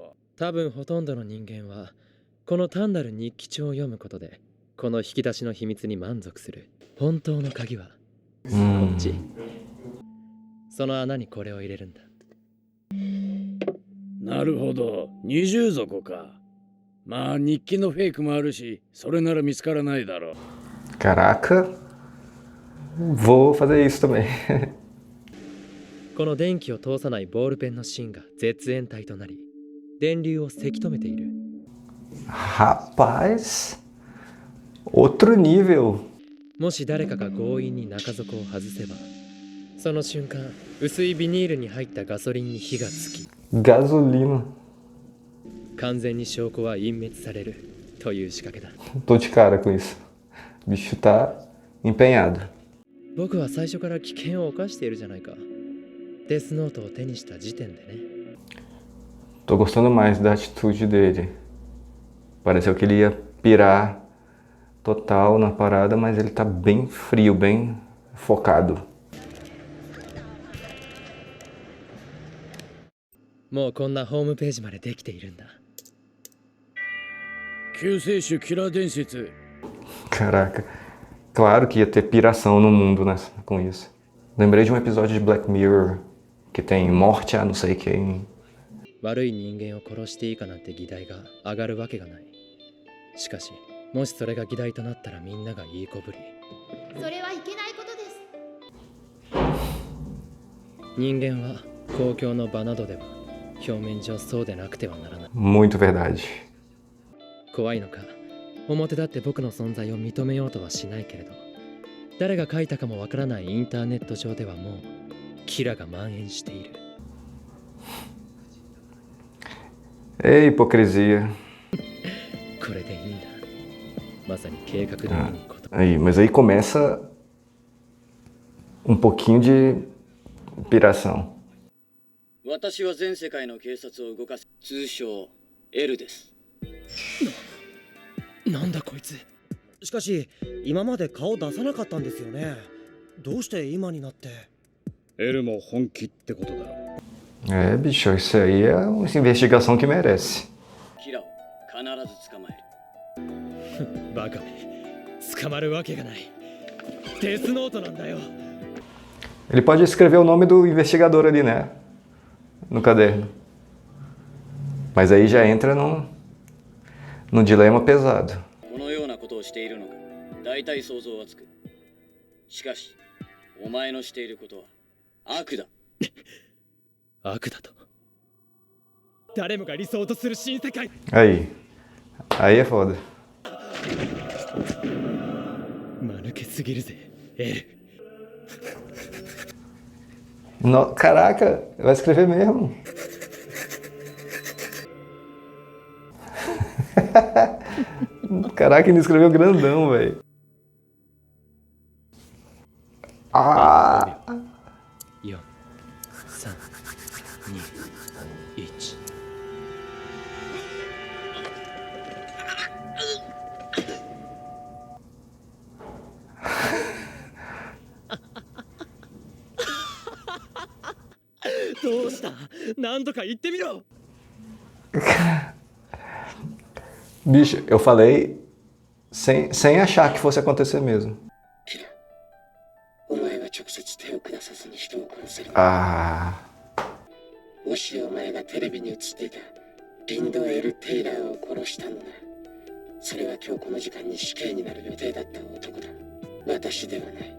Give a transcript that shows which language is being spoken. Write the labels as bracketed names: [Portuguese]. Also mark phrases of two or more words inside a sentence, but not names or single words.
[Japanese] 多分ほとんどの人間はこの単なる日記帳を読むことでこの引き出しの秘密に満足する。本当の鍵はこっち。その穴にこれを入れるんだ。なるほど、二重底か。まあ日記のフェイクもあるし、それなら見つからないだろう。 [Portuguese] Caraca, vou fazer isso também. [Japanese] この電気を通さないボールペンの芯が絶縁体となり電流をせき止めている。 [Portuguese] Rapaz, outro nível. [Japanese] もし誰かが強引に中底を外せばその瞬間薄いビニールに入ったガソリンに火がつき [Portuguese] Gasolina. [Japanese] 完全に証拠は隠滅されるという仕掛けだ。 [Portuguese] Tô de cara com isso. O bicho tá empenhado. [Japanese] 僕は最初から危険を冒しているじゃないか。デスノートを手にした時点でね。 [Portuguese] Tô gostando mais da atitude dele. Pareceu que ele ia pirar total na parada, mas ele tá bem frio, bem focado. [Japanese] もうこんなホームページまでできているんだ。救世主キラー伝説。 [Portuguese] Caraca, claro que ia ter piração no mundo com isso. Lembrei de um episódio de Black Mirror que tem morte a não sei quem. [Japanese] 悪い人間を殺していいかなんて議題が上がるわけがない。しかしもしそれが議題となったらみんながいいこぶり。それはいけないことです。人間は公共の場などでは表面上そうでなくてはならない。 [Portuguese] Muito verdade. [Japanese] 怖いのか表だって僕の存在を認めようとはしないけれど誰が書いたかもわからないインターネット上ではもうキラが蔓延している。 [Portuguese] Ei, hipocrisia. [Japanese] これでいいんだ。まさに計画通りのこと。 [Portuguese] Aí, mas aí começa um pouquinho de piração. [Japanese] 私は全世界の警察を動かす通称 L です。なんだこいつ。しかし今まで顔出さなかったんですよね。どうして今になって。 L も本気ってことだろう。 [Portuguese] É, bicho, isso aí é uma investigação que merece. [Japanese] キラを必ず捕まえる。バカめ。捕まるわけがない。デスノートなんだよ。 [Portuguese] Ele pode escrever o nome do investigador ali, né? No caderno. Mas aí já entra num dilema pesado. [Japanese] このようなことをしているのか、大体想像はつく。しかし、お前のしていることは悪だ。悪だと。誰もが理想とする新世界。 [Portuguese] Aí é foda. [Japanese] 間抜けすぎるぜ、L。 [Portuguese] No, caraca, vai escrever mesmo. Caraca, ele escreveu grandão, velho. Ah! [Japanese] 4、3、2、1。どうした？何とか言ってみろ。 [Portuguese] Bicho, eu falei sem achar que fosse acontecer mesmo. [Japanese] お前は直接手を下さずに人を殺せる。 Ah. もしお前がテレビに映っていたリンド・エル・テイラーを殺したのなら、それは今日この時間に死刑になる予定だった男だ。私ではない。